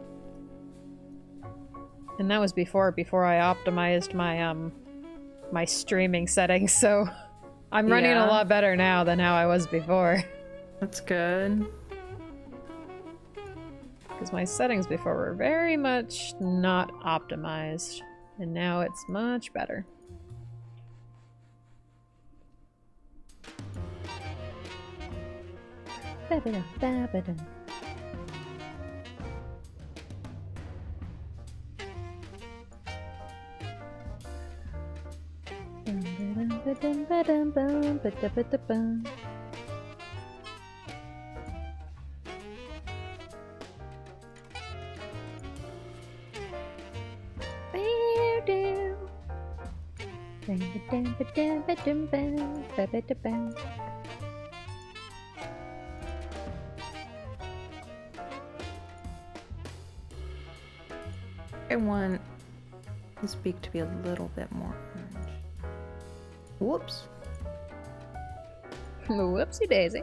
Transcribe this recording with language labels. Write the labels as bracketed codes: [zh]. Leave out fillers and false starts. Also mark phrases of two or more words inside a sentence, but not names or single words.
[en] And that was before I optimized my my streaming settings, so I'm running a Yeah. lot better now than how I was before. That's good. Because my settings before were very much not optimized, and now it's much better. Ba-ba-dum, ba-ba-dum. Bum-ba-dum-ba-dum-ba-dum-bum, ba-da-ba-da-bum. Ba-dum. Bum-ba-dum-ba-dum-ba-dum-bum, ba-ba-da-bum. I want this beak to be a little bit more orange. Whoops. Whoopsie daisy.